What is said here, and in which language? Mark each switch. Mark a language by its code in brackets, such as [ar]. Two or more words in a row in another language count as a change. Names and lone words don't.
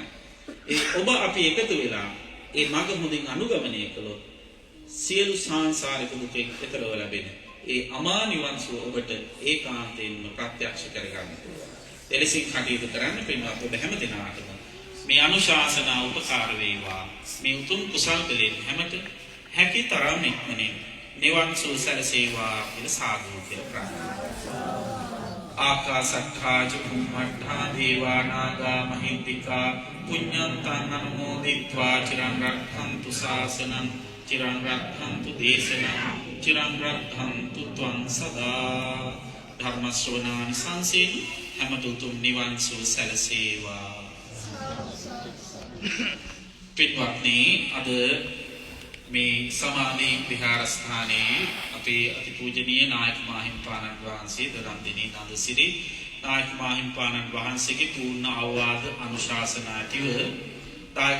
[si] ඒ ඔබ අපි එකතු වෙලා ඒ මඟ හොඳින් අනුගමනය කළොත් සියලු සංසාරික දුකෙන් එතරව ලැබෙන ඒ අමා නිවන් සුව ඔබට ඒකාන්තයෙන්ම ප්‍රත්‍යක්ෂ කරගන්න පුළුවන්. එලෙසින් කටයුතු කරන්න පින්වත් ඔබ හැම දිනකටම මේ අනුශාසනා උපකාර වේවා. මේ උතුම් කුසල් දෙලෙන් හැමත හැකි තරම් ඉක්මනින් නිවන් සුව සැලසේවා කියලා සාදු කියලා ප්‍රාර්ථනා. [pi] ආකාසට්ඨා ච බුම්මට්ඨා දේවා නාග මහින්దికා පුඤ්ඤන්තං අනුමෝදිත්වා චිරං රක්ඛන්තු ශාසනං චිරං රක්ඛන්තු දේශනං චිරං රක්ඛන්තු ත්වං සදා. [si] ධර්ම ශ්‍රවණානි සංසීන හැමතුතුම් නිවන් සුව සැලසේවා. පිටවත්නි අද මේ සමාධි විහාරස්ථානයේ අපේ අතිපූජනීය නායක මාහිම්පාණන් වහන්සේ දරම්දිනී නන්දසිරි නායක මාහිම්පාණන් වහන්සේගේ පූර්ණ අවවාද අනුශාසනා ඇතිව දායක